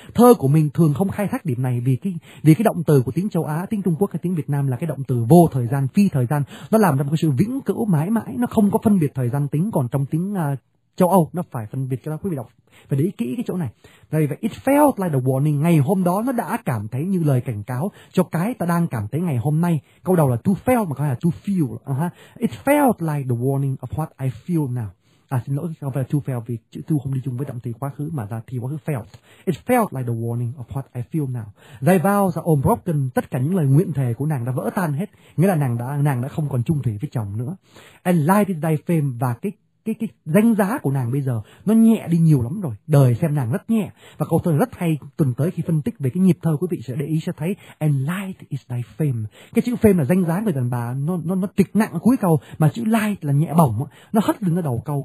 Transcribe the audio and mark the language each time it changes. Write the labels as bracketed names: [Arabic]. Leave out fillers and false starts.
[Vietnamese] Thơ của mình thường không khai thác điểm này vì cái động từ của tiếng châu Á, tiếng Trung Quốc hay tiếng Việt Nam là cái động từ vô thời gian, phi thời gian, nó làm ra một cái sự vĩnh cửu mãi mãi, nó không có phân biệt thời gian tính. Còn trong tiếng châu Âu nó phải phân biệt cho nó, quý vị đọc và để ý kỹ cái chỗ này. Vì vậy [English] it felt like the warning, [Vietnamese] ngày hôm đó nó đã cảm thấy như lời cảnh cáo cho cái ta đang cảm thấy ngày hôm nay. Câu đầu là to felt mà có là to feel. [English] It felt like the warning of what I feel now. [Vietnamese] À xin lỗi, không phải là to felt vì chữ to không đi chung với động từ quá khứ mà là thì quá khứ felt. [English] It felt like the warning of what I feel now. They vows are all broken, [Vietnamese] tất cả những lời nguyện thề của nàng đã vỡ tan hết, nghĩa là nàng đã không còn chung thủy với chồng nữa. [English] And light is thy fame, [Vietnamese] và cái danh giá của nàng bây giờ nó nhẹ đi nhiều lắm rồi, đời xem nàng rất nhẹ. Và câu thơ rất hay, tuần tới khi phân tích về cái nhịp thơ quý vị sẽ để ý sẽ thấy [English] and light is thy fame, [Vietnamese] cái chữ fame là danh giá người đàn bà, nó tịch nặng ở cuối câu, mà chữ light là nhẹ bổng, nó hất lên ở đầu câu.